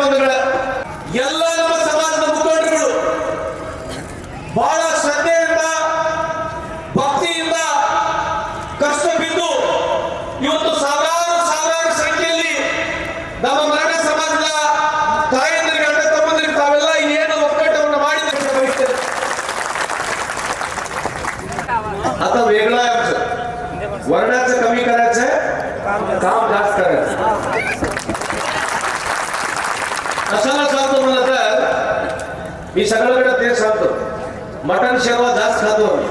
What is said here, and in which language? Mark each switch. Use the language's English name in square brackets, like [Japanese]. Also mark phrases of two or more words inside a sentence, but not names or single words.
[Kannada] ಬಂಧುಗಳ ಎಲ್ಲ ನಮ್ಮ ಸಮಾಜದ ಮುಖಂಡರುಗಳು ಬಹಳ ಶ್ರದ್ಧೆಯಿಂದ ಭಕ್ತಿಯಿಂದ ಕಷ್ಟ ಬಿದ್ದು ಇವತ್ತು ಸಾವಿರಾರು ಸಂಖ್ಯೆಯಲ್ಲಿ ನಮ್ಮ ಮರಾಠ ಸಮಾಜದ ತಾಯಂದಿರಿಗೆ, ಅಣ್ಣ ತಮ್ಮಂದಿರಿಗೆ ತಾವೆಲ್ಲ ಏನು ಒಕ್ಕಟ್ಟವನ್ನು ಮಾಡಿದ್ರೆ [Marathi] आता वेगळा आहे आमचं. वर्णाचं कमी करायचंय, काम जास्त करायचं. कशाला सांगतो म्हणलं तर मी सगळ्याकडे तेच सांगतो, मटण शेरवा जास्त खातो मी.